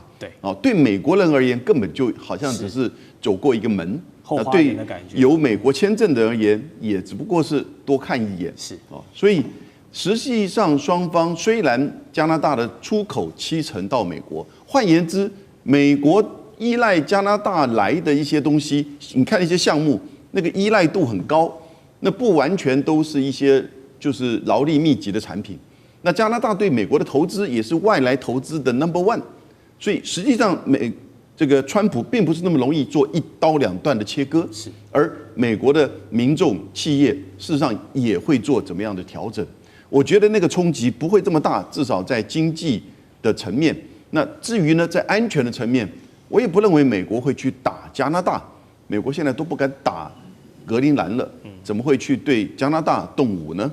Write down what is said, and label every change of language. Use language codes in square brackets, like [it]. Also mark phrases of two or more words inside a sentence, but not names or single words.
[zh] 對美國人而言，根本就好像只是走過一個門。對有美國簽證的人而言，也只不過是多看一眼。所以實際上雙方雖然加拿大的出口70%到美國，換言之，美國依賴加拿大來的一些東西，你看一些項目，那個依賴度很高，那不完全都是一些就是勞力密集的產品。那加拿大對美國的投資也是外來投資的 No.1，所以實際上這個川普並不是那麼容易做一刀兩斷的切割，而美國的民眾企業事實上也會做怎麼樣的調整。我覺得那個衝擊不會這麼大，至少在經濟的層面。那至於呢，在安全的層面，我也不認為美國會去打加拿大，美國現在都不敢打格陵蘭了，怎麼會去對加拿大動武呢？